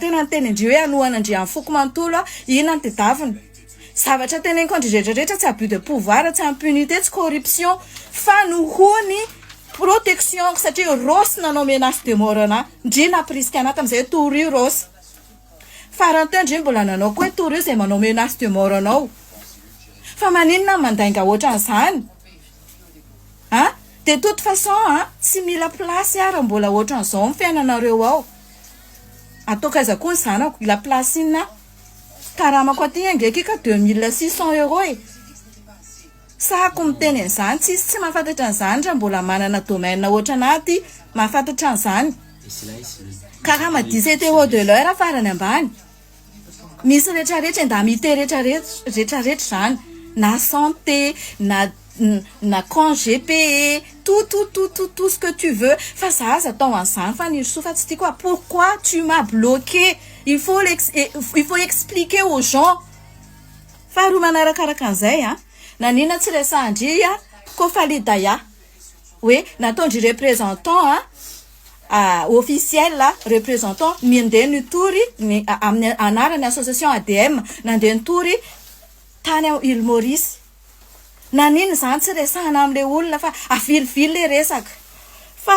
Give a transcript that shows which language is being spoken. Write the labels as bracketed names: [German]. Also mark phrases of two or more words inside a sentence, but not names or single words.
[Malagasy] tena nyteny ndry hoe anohana ndry amin'ny foko manontolo inona ny tedaviny zavatra teneniko andry rehetrarehetra tsy [French] abus de pouvoir [Malagasy] tsy impunité tsy corruption fa nohony protection satria rosy nanao [French] menace de mort [Malagasy] ana ndry napriska ana tam'izay torio rosy faranteo ndry mbola nanao koa hoe torio zay manao [French] menace de mort [Malagasy] anao fa maninona mandainga ohatran'izany [French] de toute façon [Malagasy] tsy mila place ara mbola ohatran'izao amin'ny fiainanareo ao ataoko aiza koa ny zanako [French] la place [Malagasy] inona karamako aty angeky ka 2600 € sahako miteny an'izany tsy mahafantatra an'izany raha mbola manana domaine ohatranaty mahafantatra an'izany karaha 17 € [French] de l'heure [Malagasy] farany ambany misy rehetrarehetra indamité rehetrarehetra zany na santé na [French] congé payé tout ce que tu veux [Malagasy] fa za aza atao an'izany fa nirsoa fa tsy tiako [French] pourquoi tu m'as bloqué il faut expliquer aux gens [Malagasy] fa roa manarakaraka an'izay nanina tsy resandry Kofali Daya hoe nataondry [French] représentant officiel représentant [Malagasy] nandeha nitory amin'ny anarany association ADM nandeha nitory tany Île Maurice nanina zany tsy resahana am'le olona fa avilivily le resaka fa